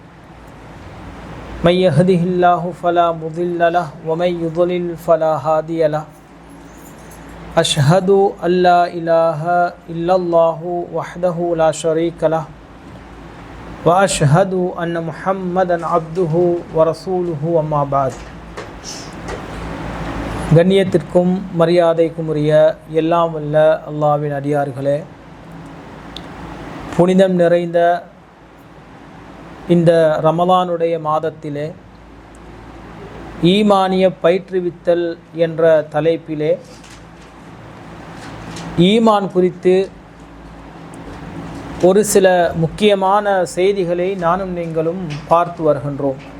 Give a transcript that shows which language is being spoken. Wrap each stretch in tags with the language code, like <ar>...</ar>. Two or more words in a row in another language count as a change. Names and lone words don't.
<ar>من يهده الله فلا مضل له ومن يضلل فلا هادي له. أشهد أن لا إله إلا الله وحده لا شريك له وأشهد أن محمدا عبده ورسوله وما بعد.</ar> <ta>கண்ணியத்திற்கும் மரியாதைக்கும் உரிய எல்லாம் வல்ல அல்லாஹ்வின் அடியார்களே, புனிதம் நிறைந்த இந்த ரமலானுடைய மாதத்திலே ஈமானிய பயிற்றுவித்தல் என்ற தலைப்பிலே ஈமான் குறித்து ஒரு சில முக்கியமான செய்திகளை நானும் நீங்களும் பார்த்து வருகின்றோம்.</ta>